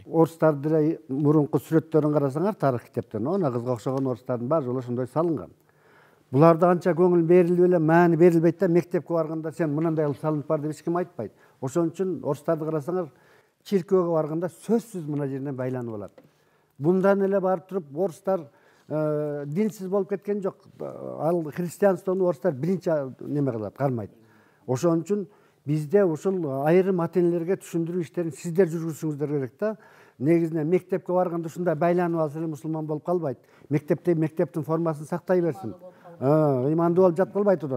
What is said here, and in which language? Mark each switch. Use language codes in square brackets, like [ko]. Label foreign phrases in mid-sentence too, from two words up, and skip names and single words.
[ky] Орустардын деле мурунку сүрөттөрүн карасаңар, тарых китептерин, она кызга окшогон орустардын баары жолу ошондой салынган. Буларда анча көңүл берилип эле, маани берилбейт да, мектепке барганда сен мындай кылып салынып бар деп эч ким айтпайт. Ошон үчүн орустарды карасаңар, чиркөөгө барганда сөзсүз мына жерден байланып алат. Бундан эле барып туруп орустар динсиз болуп кеткен жок. Ал христианствону орустар биринчи неме кылат, кармайт. Ошон үчүн бизде ушул айрым ата-энелерге түшүндүрүү иштерин сиздер жүргүзүңүздөр керек да. Негизинен мектепке барганда ушундай байланып алса эле мусулман болуп калбайт. Мектепте мектептин формасын сактай берсин. Ыймандуу болуп жаткылбайт одан.